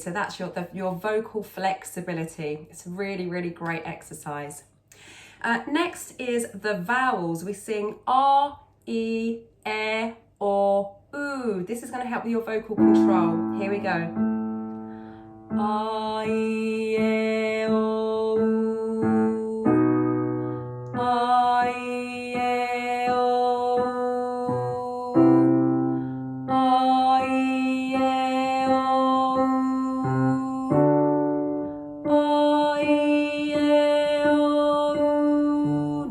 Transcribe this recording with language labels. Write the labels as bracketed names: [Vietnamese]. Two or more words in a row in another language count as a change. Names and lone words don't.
[English] So that's your vocal flexibility. It's a really, really great exercise. Next is the vowels. We sing R, E, E, or oo. This is going to help with your vocal control. Here we go. R, E, E, O, oo. R, E, E, O, oo. R, E, E, O, oo. R, E, E, O, oo.